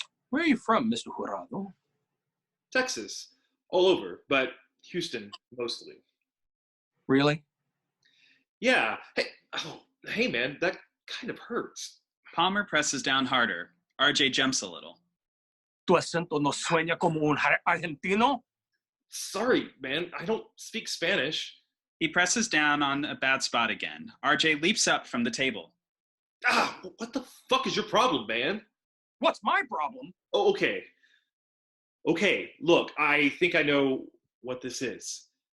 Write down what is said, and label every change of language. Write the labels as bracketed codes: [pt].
[en] Where are you from, Mr. Jurado? Texas. All over, but Houston mostly. Really? Yeah. Hey, man, that kind of hurts. Palmer presses down harder. RJ jumps a little. [es] ¿Tu acento no sueña como un argentino? [en] Sorry, man, I don't speak Spanish. He presses down on a bad spot again. RJ leaps up from the table. Ah, what the fuck is your problem, man? What's my problem? Oh, okay. Okay, look, I think I know what this is.